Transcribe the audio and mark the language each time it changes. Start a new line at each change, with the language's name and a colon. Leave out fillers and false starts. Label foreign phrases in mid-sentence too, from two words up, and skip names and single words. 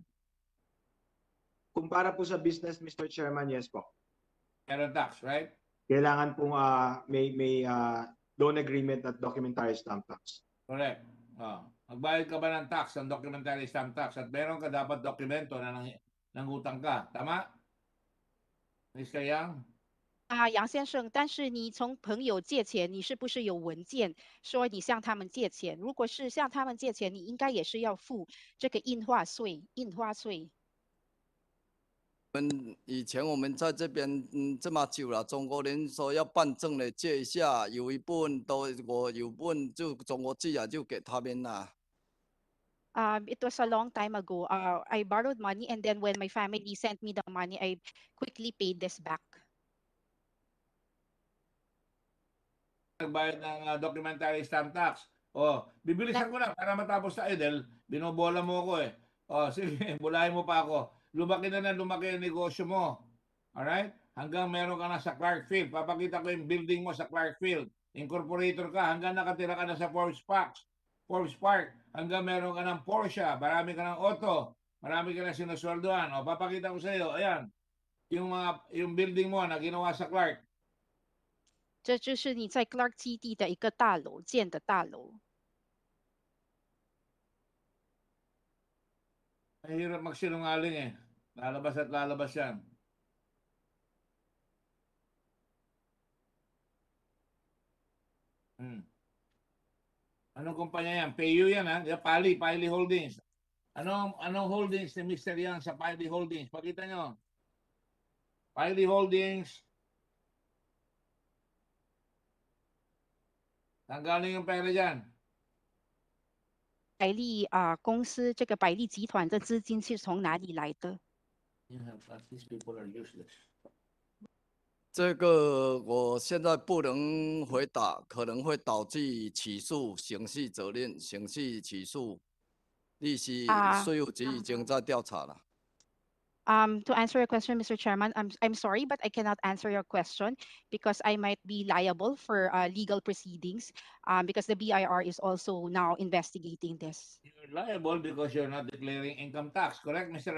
Filipino: Kung para po sa business, Mr.
English: Chairman, yes po.
Filipino: Meron tax, right? Kailangan pong may
English: loan agreement
Filipino: at
English: documentary stamp tax.
Filipino: Correct. Magbayad ka ba ng tax, ng
English: documentary stamp tax,
Filipino: at meron ka dapat dokumento na nangutang ka. Tama? Mr. Yang?
Chinese: 杨先生，但是你从朋友借钱，你是不是有文件说你向他们借钱？如果是向他们借钱，你应该也是要付这个印花税。以前我们在这边这么久了，中国人说要办证的借一下，有一部分我有部分就中国寄啊，就给他们啦。
English: It was a long time ago. I borrowed money, and then when my family sent me the money, I quickly paid this back.
Filipino: Nagbayad ng
English: documentary stamp tax.
Filipino: Bibilisan ko na para matapos tayo dahil binobola mo ako eh. Sige, bulahin mo pa ako. Lumaki na lumaki ang negosyo mo. Alright? Hanggang meron ka na sa Clarkfield. Papakita ko yung building mo sa Clarkfield. Incorporator ka hanggang nakatira ka na sa Forbes Park. Hanggang meron ka ng Porsche. Marami ka ng auto. Marami ka na sinusweldoan. Papakita ko sa iyo. Ayan. Yung building mo na ginawa sa Clark.
Chinese: 这就是你在 Clark 基地的一个大楼建的大楼。
Filipino: Mahirap magsinungaling eh. Lalabas at lalabas yan. Anong kumpanya yan? PayU yan ha? Pali Holdings. Anong holdings ni Mr. Yang sa Pali Holdings? Pakita nyo. Pali Holdings. Saan galing yung pera dyan?
Chinese: 百利公司这个百利集团的资金是从哪里来的？
English: These people are useless.
Chinese: 这个我现在不能回答，可能会导致起诉、刑事责任、刑事起诉，利息税务局已经在调查了。
English: To answer your question, Mr. Chairman, I'm sorry, but I cannot answer your question because I might be liable for legal proceedings because the BIR is also now investigating this. You're liable because you're not declaring income tax, correct, Mr.